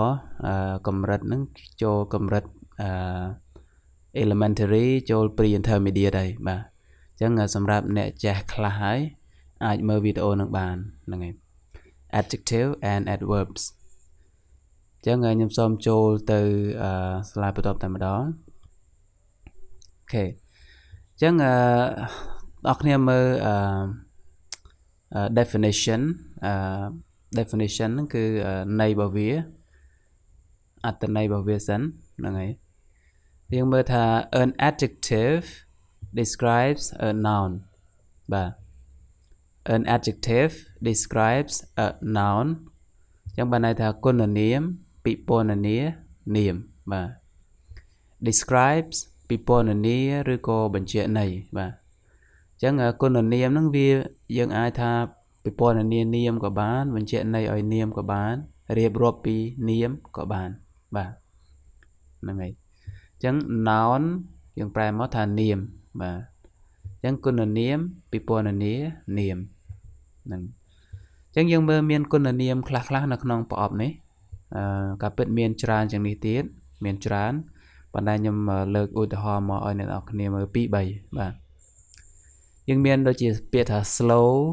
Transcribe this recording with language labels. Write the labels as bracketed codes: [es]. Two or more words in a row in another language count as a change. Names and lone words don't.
[km] ណ៍កម្រិតហ្នឹងចូលកម្រិតelementary ចូល [en] pre intermediate [km] ហើយបាទអញ្ចឹងសម្រាប់អ្នកចេះខ្លះហើយអាចមើលវីដេអូនឹងបានហ្នឹងហើយ [en] Adjective and Adverbs [km] អញ្ចឹងខ្ញុំសូមចូលទៅ slide បន្តតែម្ដងអូខេអញ្ចឹងអ្នកគ្នាមើល definition ហ្នឹងគឺន័យរបស់វាអត្ថន័យរបស់វាសិនហ្នឹងហើយយើងមើលថា [en] an adjective describes a noun [km] បាទ [en] an adjective describes a noun [km] អញ្ចឹងបានន័យថាគុណនាម ពិពណ៌នានាមបាទ describes ពិពណ៌នាឬក៏បញ្ជាក់ន័យបាទអញ្ចឹងគុណនាមហ្នឹងវាយើងអាចថាពិពណ៌ នានាមក៏បានបញ្ជាក់ន័យឲ្យនាមក៏បានរៀបរាប់ពីនាមក៏បានបាទហ្នឹងហើយអញ្ចឹង noun យើងប្រែមកថានាមបាទអញ្ចឹងគុណនាមពិពណ៌នានាមហ្នឹងអញ្ចឹងយើងមើលមានគុណនាមខ្លះៗនៅក្នុងប្រអប់នេះការពិតមានច្រើនជាងនេះទៀតមានច្រើនប៉ុន្តែខ្ញុំលើកឧទាហរណ៍មកឲ្យអ្នកនរគ្នាមើល2 3បាទយើងមានដូចជាពាក្យថា slow